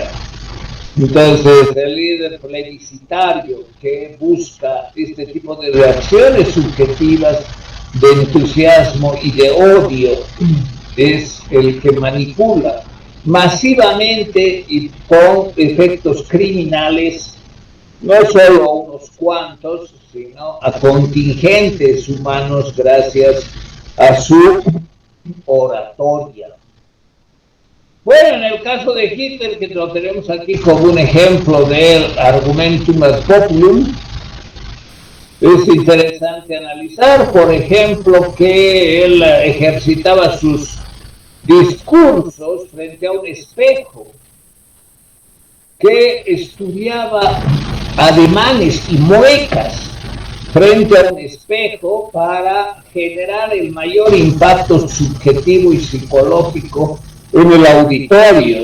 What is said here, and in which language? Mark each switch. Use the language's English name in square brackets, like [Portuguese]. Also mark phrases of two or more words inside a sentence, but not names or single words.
[Spanish] Entonces, el líder plebiscitario que busca este tipo de reacciones subjetivas de entusiasmo y de odio es el que manipula masivamente y con efectos criminales no solo a unos cuantos, sino a contingentes humanos gracias a su oratoria. Bueno, en el caso de Hitler, que lo tenemos aquí como un ejemplo del [Latin] argumentum ad populum, [Spanish] es interesante analizar, por ejemplo, que él ejercitaba sus discursos frente a un espejo, que estudiaba ademanes y muecas frente a un espejo para generar el mayor impacto subjetivo y psicológico en el auditorio.